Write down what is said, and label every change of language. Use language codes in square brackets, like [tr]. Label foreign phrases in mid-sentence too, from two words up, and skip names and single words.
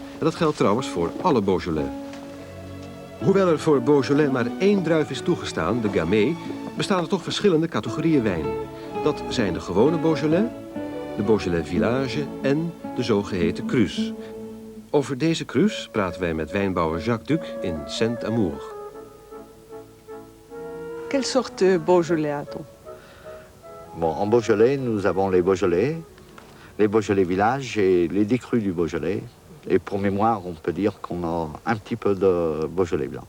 [nl] En dat geldt trouwens voor alle Beaujolais. Hoewel er voor Beaujolais maar 1 druif is toegestaan, de Gamay, bestaan er toch verschillende categorieën wijn. Dat zijn de gewone Beaujolais, de Beaujolais Village en de zogeheten Crus. Over deze Crus praten wij met wijnbouwer Jacques Duc in Saint-Amour. [fr] Quelle sorte de Beaujolais a-t-on? Bon, en Beaujolais, nous avons les Beaujolais Village et les 10 crus du Beaujolais. Et pour mémoire, on peut dire qu'on a un petit peu de Beaujolais blanc.